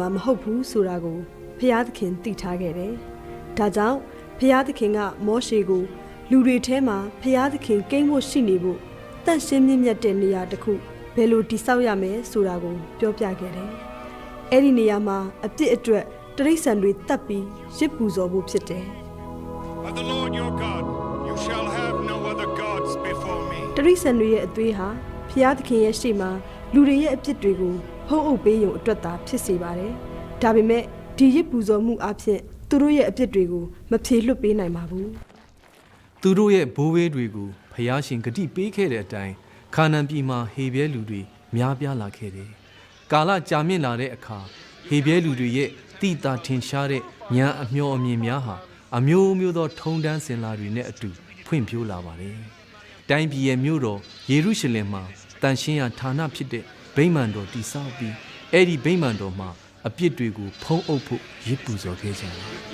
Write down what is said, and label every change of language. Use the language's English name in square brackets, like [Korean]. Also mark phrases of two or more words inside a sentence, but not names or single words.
[Burmese] မဟုတ်ဘူးဆိုတာကိုဘုရားသခင်သိထားခဲ့တယ်။ဒါကြောင့်ဘုရားသခင်ကမောရှေကိုလူတွေထဲမှာဘုရားသခင်ကိန်းဖို့ရှိနေဖို့တန့်ရှင်းမြင့်မြတ်တဲ့နေရာတစ်ခုဘယ်လိုတည်ဆောက်ရမယ်ဆိုတာကိုပြောပြခဲ့တယ်။အဲ့ဒီနေရာမှာအပြစ်အတွက်တရိษံတွေတတ်ပြီးရစ်ပူဇော်ဖို့ဖြစ်တယ်။ [English] But the Lord your God, you shall have no other gods before me. [Burmese] တရိษံတွေရဲ့အသွေးဟာဘုရားသခင်ရဲ့ရှေ့မှာလူတွေရဲ့အပြစ်တွေကိုဖုံးအုပ်ပေးရုံအတွက်သာဖြစ်စေပါတယ်။ဒါပေမဲ့ဒီရစ်ပူဇော်မှုအဖြစ်သူတို့ရဲ့အပြစ်တွေကိုမဖြေလွတ်ပေးနိုင်ပါဘူး။ သူတို့ရဲ့ဘိုးဘေးတွေကိုဖျားရှင်ဂတိပေးခဲ့တဲ့အတိုင်းခါနန်ပြည်မှာဟေဘဲလူတွေများပြားလာခဲ့တယ်။ကာလကြာမြင့်လာတဲ့အခါဟေဘဲလူတွေရဲ့တိတာထင်ရှားတဲ့ဉာဏ်အမျှော်အမြင်များဟာအမျိုးမျိုးသောထုံတန်းစင်လာတွေနဲ့အတူဖွင့်ဖြိုးလာပါတယ်။တိုင်းပြည်ရဲ့မြို့တော်ယေရုရှလင်မှာတန်ရှင်းရာဌာနဖြစ်တဲ့ဗိမာန်တော်တည်ဆောက်ပြီးအဲ့ဒီဗိမာန်တော်မှာအပြစ်တွေကိုဖုံးအုပ်ဖို့ရစ်ပူဇော်ခဲ့ကြတယ်။